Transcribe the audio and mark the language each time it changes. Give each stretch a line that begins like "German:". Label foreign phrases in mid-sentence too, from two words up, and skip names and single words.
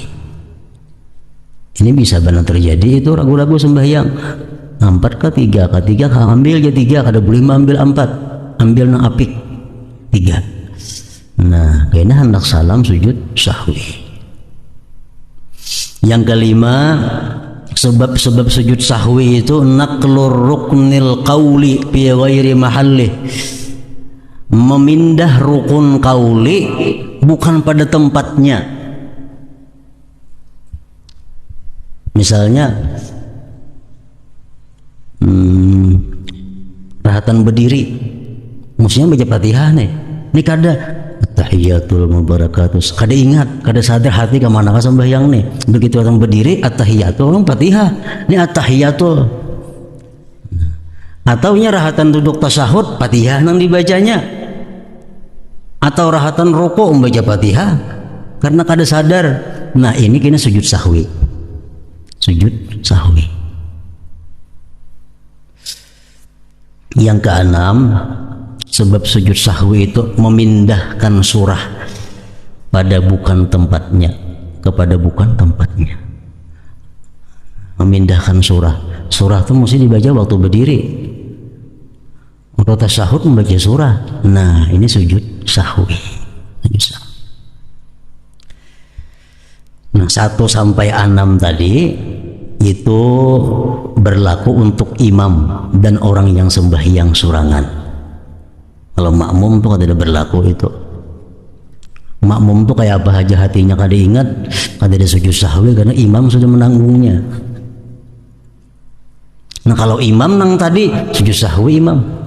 Banjar: Ini bisa benar terjadi itu ragu-ragu sembahyang 4 ke 3 ke 3 kah, ambil aja 3, kada boleh ambil 4, ambil nang apik 3. Nah kaina hendak salam sujud sahwi. Yang kelima, sebab-sebab sujud sahwi itu
Arabic: نقل الركن القولي في غير محله,
Banjar: memindah rukun qauli bukan pada tempatnya. Misalnya rahatan berdiri, mestinya baca Fatihah nih, ini kada
Arabic: التحيات المباركات,
Banjar: kada ingat, kada sadar hati ke mana sembahyang nih. Begitu orang berdiri at-tahiyatul, orang Fatihah, ini at-tahiyatul. Atau nya rahatan duduk tasyahud, Fatihah nang dibacanya. Atau rahatan rukuk membaca Fatihah karena kada sadar. Nah ini kena sujud sahwi, sujud sahwi.
Indonesian: Yang keenam, sebab sujud sahwi itu memindahkan surah pada bukan tempatnya, kepada bukan tempatnya. Memindahkan surah, surah itu mesti dibaca waktu berdiri. Untuk tasyahud membaca surah.
Banjar: Nah ini sujud sahwi. Nah, 1 sampai 6 tadi itu berlaku untuk imam dan orang yang sembahyang surangan. Kalau makmum tuh tidak berlaku itu. Makmum tuh kayak apa aja hatinya kada ingat, kada ada sujud sahwi karena imam sudah menanggungnya. Nah, kalau imam nang tadi sujud sahwi imam.